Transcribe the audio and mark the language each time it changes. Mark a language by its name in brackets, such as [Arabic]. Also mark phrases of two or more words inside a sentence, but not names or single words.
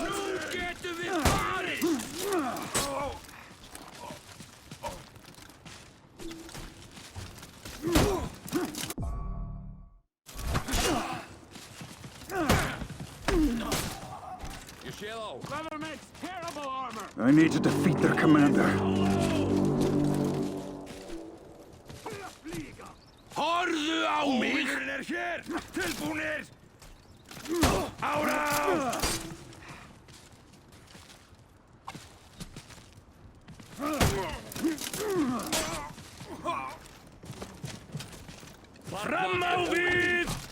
[Icelandic] Getum við farið? [English] Leather makes terrible armor! I need to defeat their commander. [Icelandic] Horfðu á mig! Óvinurinn hér! Tilbúnir! Árás! Fram á við!